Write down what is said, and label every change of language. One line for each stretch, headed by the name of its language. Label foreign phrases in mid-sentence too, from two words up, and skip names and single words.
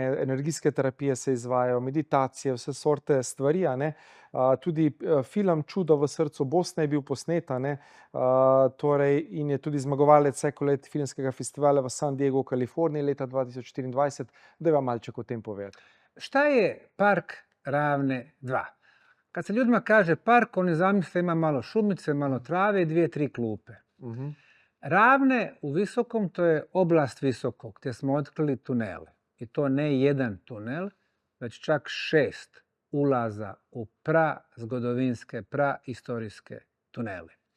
Slovenian: Energijske terapije se izvajajo, meditacije, vse sorte stvari, a ne? Tudi film Čudo v srcu Bosne je bil posnet, a ne? Torej, in je tudi zmagovalec vsakolet filmskega festivala v San Diegu, v Kaliforniji leta 2024. Daj vam malček o tem povedati.
Bosnian: Šta je Park Ravne 2? Kad se ljudima kaže park, oni zamisle ima malo šumice, malo trave i 2-3 klupe. Ravne u visokom, to je oblast visokog, gdje smo otkrili tunele. I to ne jedan tunel, već čak 6 ulaza u prazgodovinske, prahistorijske tunele.